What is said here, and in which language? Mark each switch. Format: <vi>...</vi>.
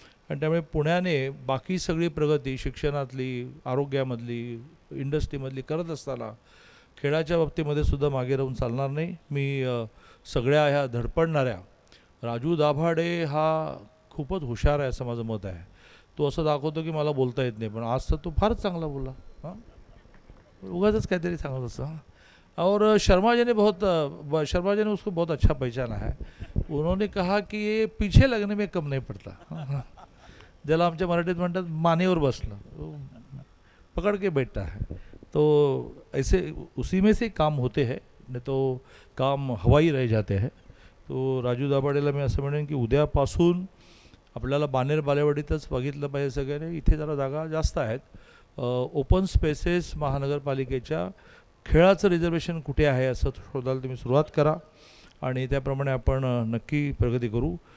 <mr>आणि त्यामुळे पुण्याने बाकी सगळी प्रगती शिक्षणातली, आरोग्यामधली, इंडस्ट्रीमधली करत असताना खेळाच्या बाबतीमध्ये सुद्धा मागे राहून चालणार नाही. मी सगळ्या ह्या धडपडणाऱ्या राजू दाभाडे हा खूपच हुशार आहे असं माझं मत आहे. तो असं दाखवतो की मला बोलता येत नाही, पण आज तर तो फारच चांगला बोलला. हां, उगाच काहीतरी सांगत असं.</mr> <hi>और शर्मा जी ने उसको बहुत अच्छा पहचाना है. उन्होंने कहा कि ये पीछे लगने में कम नहीं पड़ता.</hi> <mr>ज्याला आमच्या मराठीत म्हणतात मानेवर बसणं,</mr> <hi>पकड़ के बैठता है. तो ऐसे उसी में से काम होते हैं, नहीं तो काम हवाई रह जाते हैं.</hi> <mr>तो राजू दाभाडेला मी असं म्हणेन की उद्यापासून आपल्याला बाणेर बालेवाडीतच बघितलं पाहिजे सगळ्यांनी. इथे जरा जागा जास्त आहेत. ओपन स्पेसेस महानगरपालिकेच्या खेळाचं रिझर्वेशन कुठे आहे असं शोधायला तुम्ही सुरुवात करा आणि त्याप्रमाणे आपण नक्की प्रगती करू.</mr>